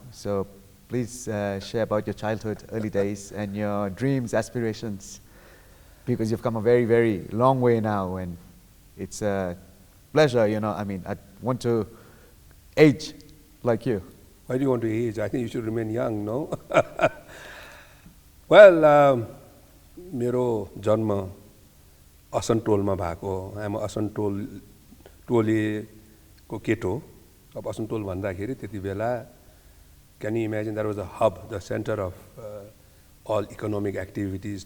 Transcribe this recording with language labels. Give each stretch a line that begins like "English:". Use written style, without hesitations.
English: So please share about your childhood, early days, and your dreams, aspirations, because you've come a very, very long way now, and it's a pleasure, I mean, I want to age like you. Why do you want to age? I think you should remain young, no?
Nepali: Well, मेरो जन्म असनटोलमा भएको, आमा असनटोल टोलीको केटो। अब असनटोल भन्दाखेरि त्यति बेला,
English: can you imagine, that was a hub, the center of all economic activities.